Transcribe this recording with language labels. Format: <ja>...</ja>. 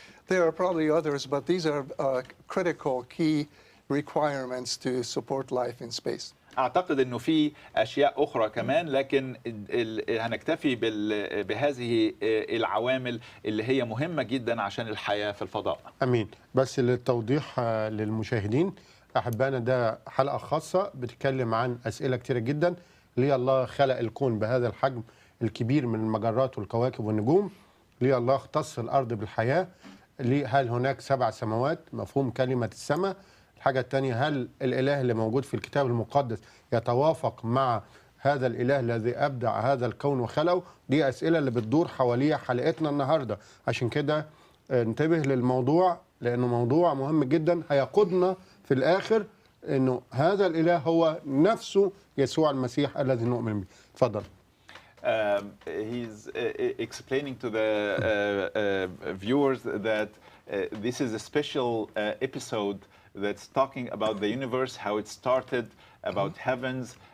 <en>There are probably others, but these are critical key requirements to support life in space.</en> <ar>أعتقد إنه في أشياء أخرى كمان، لكن هنكتفي بهذه العوامل اللي هي مهمة جدا عشان الحياة في الفضاء. أمين. بس للتوضيح للمشاهدين أحبائنا، ده حلقة خاصة بتتكلم عن أسئلة كتيرة جدا. ليه الله خلق الكون بهذا الحجم الكبير من المجرات والكواكب والنجوم؟ ليه الله اختص الأرض بالحياة؟ هل هناك 7 سماوات؟ مفهوم كلمة السماء. الحاجة الثانية، هل الإله اللي موجود في الكتاب المقدس يتوافق مع هذا الإله الذي أبدع هذا الكون وخلقه؟ دي أسئلة اللي بتدور حواليها حلقتنا النهاردة. عشان كده انتبه للموضوع، لأنه موضوع مهم جدا هيقودنا في الآخر انه هذا الاله هو نفسه يسوع المسيح الذي نؤمن به. اتفضل.</ar> <en>He's explaining to the viewers that this is a special episode that's talking about the universe, how it started, about heavens.</en>